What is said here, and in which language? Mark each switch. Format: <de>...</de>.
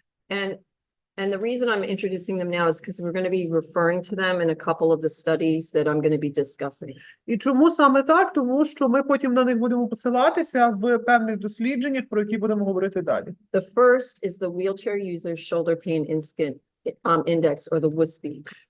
<en>And the reason I'm introducing them now is because we're going to be referring to them in a couple of the studies that I'm going to be discussing.</en> <uk>І чому саме так? Тому що ми потім на них будемо посилатися в певних дослідженнях, про які будемо говорити далі.</uk> <en>The first is the wheelchair user shoulder pain index, or the WUSPI.</en>